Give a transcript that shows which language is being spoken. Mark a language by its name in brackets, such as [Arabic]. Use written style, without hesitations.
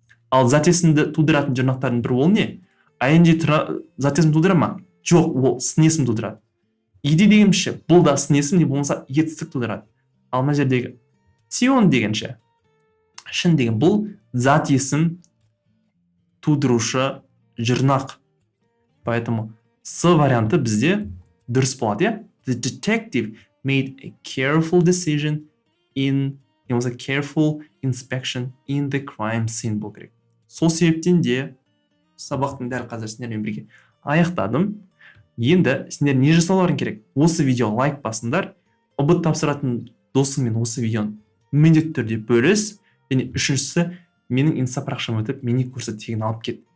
[Kazakh] Ал зат есімді тудыратын жұрнақтардың бірі ол не? ING зат есім тудыра ма? Жоқ, ол сын есім тудырады. Иди дегенше, бұл да сын есім не болмаса етістік тудырады. Ал мына жердегі тион дегенше, шын деген бұл зат есім тудырушы жұрнақ. Поэтому С варианты бізде дұрыс болады. [English] The detective made a careful decision in, it was a careful inspection in the crime scene [Kazakh] болу керек. Сол себептен де сабақтың дәл қазір сендермен бірге аяқтадым. Енді сендер не жасауларың керек? Осы видео лайк басыңдар. ұбт тапсыратын досыңмен осы видеоны міндетті түрде бөліс. Және үшіншісі, менің инста парақшама өтіп, мини курсы тегін алып кет.